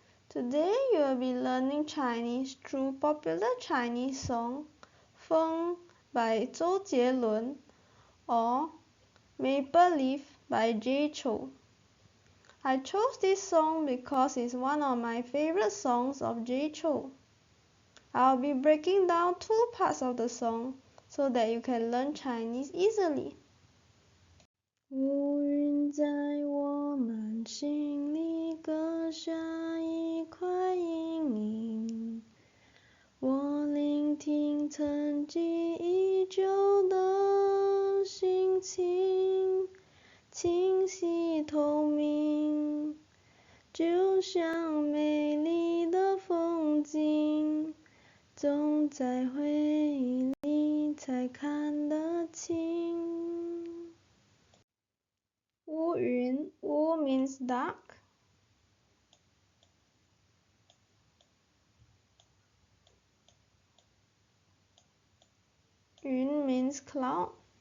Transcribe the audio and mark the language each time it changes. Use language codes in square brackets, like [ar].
[en] Today you will be learning Chinese through popular Chinese song Feng by Zhou Jie Lun or Maple Leaf by Jay Chou. I chose this song because it's one of my favorite songs of Jay Chou. I'll be breaking down two parts of the song so that you can learn Chinese easily. [zh] 乌云在我们心里搁下一块阴影，我聆听沉寂已久的心情，清晰透明，就像美丽的风景，总在回忆里才看得清。 [en] 乌云 Wu means dark. Yun means cloud.